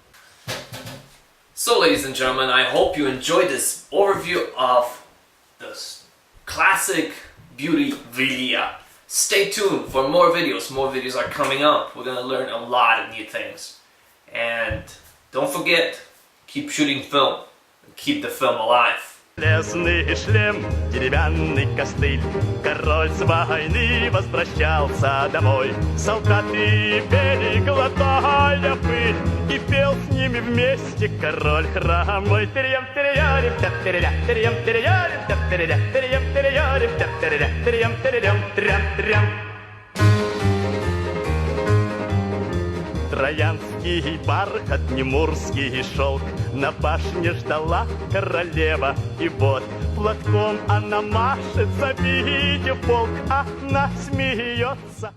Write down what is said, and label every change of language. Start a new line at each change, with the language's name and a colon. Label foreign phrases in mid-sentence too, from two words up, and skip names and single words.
English: So ladies and gentlemen, I hope you enjoyed this overview of this classic beauty Vilia. Stay tuned for more videos. More videos are coming up. We're gonna learn a lot of new things. And don't forget, keep shooting film and keep the film alive.
Russian: Железный шлем, деревянный костыль. Король с войны возвращался домой. Солдаты пели, глотая пыль, и пел с ними вместе король хромой. Терьям, терьярим, терьям, терьям, терьярим, терьям, терьям, терьярим, терьям, терьям, терьям, терьям. Троянский бархат, немурский шелк, на башне ждала королева. И вот платком она машет, завидев полк, она смеется.